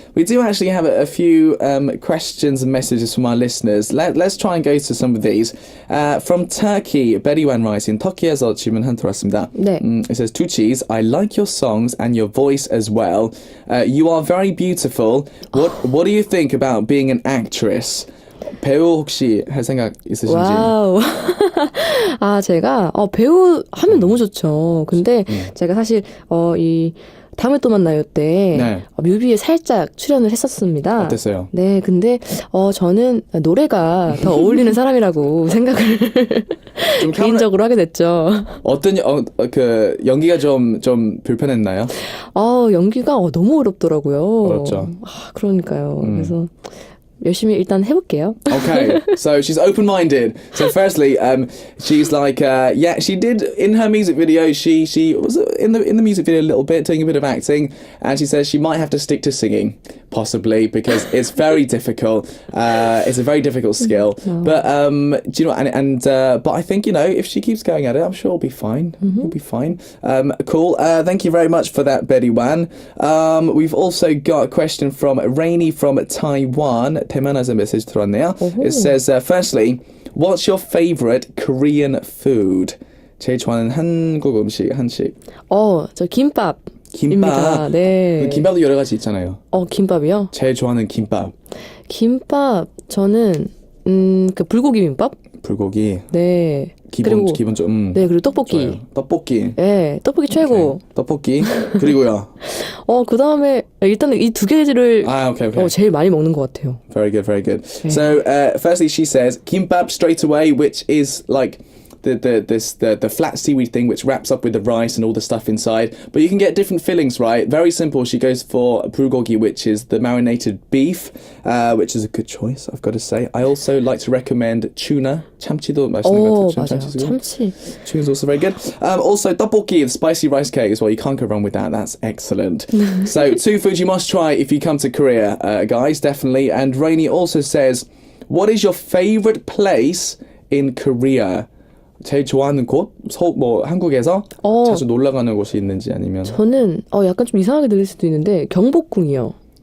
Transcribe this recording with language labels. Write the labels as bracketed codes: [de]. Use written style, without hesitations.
[en] We do actually have a few questions and messages from our listeners. Let's try and go to some of these. From Turkey, Betty Wan writing, [ko] 터키에서 질문 한 들어왔습니다. 네. [en] It says, to Cheese, I like your songs and your voice as well. You are very beautiful. What do you think about being an actress? [ko] 배우 혹시 할 생각 있으신지? 와우. 아, 제가 배우 하면 너무 좋죠. 근데 제가 사실 이 다음에 또 만나요 때 네. 뮤비에 살짝 출연을 했었습니다. 어땠어요? 네, 근데 저는 노래가 더 어울리는 사람이라고 생각을 좀 개인적으로 하게 됐죠. 어떤 그 연기가 좀 불편했나요? 연기가 너무 어렵더라고요. 어렵죠. 그러니까요. 그래서 열심히 일단 해볼게요. [en] Okay, so she's open-minded. So firstly, she's like, yeah, she did in her music video. She was in the music video a little bit, doing a bit of acting, and she says she might have to stick to singing, possibly because it's very difficult. It's a very difficult skill. But do you know? But I think if she keeps going at it, I'm sure it'll be fine. It'll be fine. Cool. Thank you very much for that, Betty Wan. We've also got a question from Rainy from Taiwan. [ko] 대만에서 메시지 들어왔네요. [en] It says, firstly, what's your favorite Korean food? [ko] 제일 좋아하는 한국 음식, 한식. 저 김밥. 김밥. 네. 김밥도 여러 가지 있잖아요. 김밥이요? 제일 좋아하는 김밥. 김밥 저는 그 불고기 김밥? 불고기. 네. 기본 좀. 네, 그리고 떡볶이. 좋아요. 떡볶이. 네, 떡볶이 최고. [en] Okay. [ko] 떡볶이. 그리고요. 그 다음에 일단은 이 두 개를 [en] okay. [ko] 제일 많이 먹는 것 같아요. [en] Very good, very good. So, firstly, she says kimbap straight away, which is like the flat seaweed thing which wraps up with the rice and all the stuff inside. But you can get different fillings, right? Very simple. She goes for bulgogi, which is the marinated beef, which is a good choice, I've got to say. I also like to recommend tuna. [ko] 참치도 맛있는 것 같아요. 맞아요. 참치. [en] Tuna's also very good. Also, tteokbokki, the spicy rice cake as well. You can't go wrong with that. That's excellent. So, two foods you must try if you come to Korea, guys, definitely. And Rainy also says, what is your favorite place in Korea? [ko] 제일 좋아하는 곳? 한국에서 자주 놀러 가는 곳이 있는지 아니면 저는 약간 좀 이상하게 들릴 수도 있는데 경복궁이요.